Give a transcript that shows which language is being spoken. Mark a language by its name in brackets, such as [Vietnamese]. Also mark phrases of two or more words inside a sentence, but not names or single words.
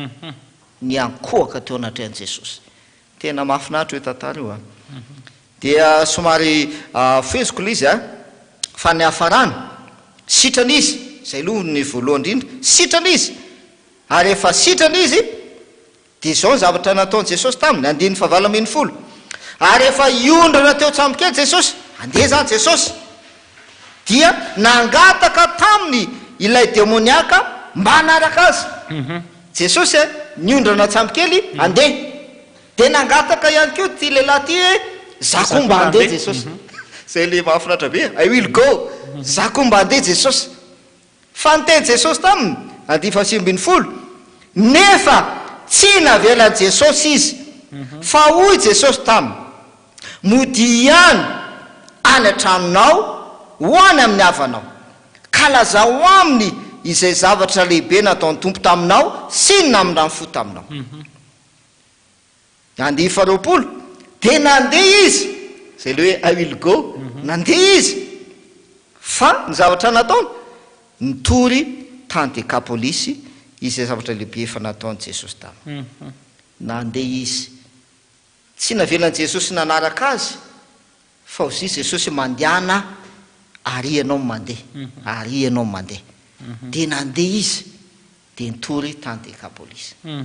[Malagasy] niankohoka teo anatrehany Jesosy tena mahafinaritra hoe tantara io dia somary feziko izy fa ny hafarana sitrana izy zay aloha ny voalohany indrindra sitrana izy ary efa sitrana izy dia zao zavatra nataon'i Jesosy taminy 19 ary efa iondrana teo tsamokely Jesosy andeha zany Jesosy dia nangataka taminy ilay demoniaka mba anaraka azy Jesosy niondrana tsamokely andeha dia nangataka ihany koa ty lehilahy ty hoe zako mba andeha Jesosy zay le mahafinaritra be [English] I will go [Malagasy] zako mba andeha Jesosy fa niteny Jesosy taminy 19 nefa tsy navelan Jesosy izy fa hoy Jesosy taminy mody ihany any an-tranonao hoany amin'ny havanao ka lazao aminy izay zavatra lehibe nataon'ny tompo taminao sy namindra fo taminao 20 dia nandeha izy zay le hoe [English] I will go [Malagasy] nandeha izy fa ny zavatra nataony nitory tany Dekapolisy izay zavatra lehibe efa nataon'i Jesosy taminy nandeha izy tsy navelan'i Jesosy nanaraka azy fa ozy Jesosy mandehana ary ianao mandeha ary ianao mandeha dia nandeha izy dia nitory tany Décapolis.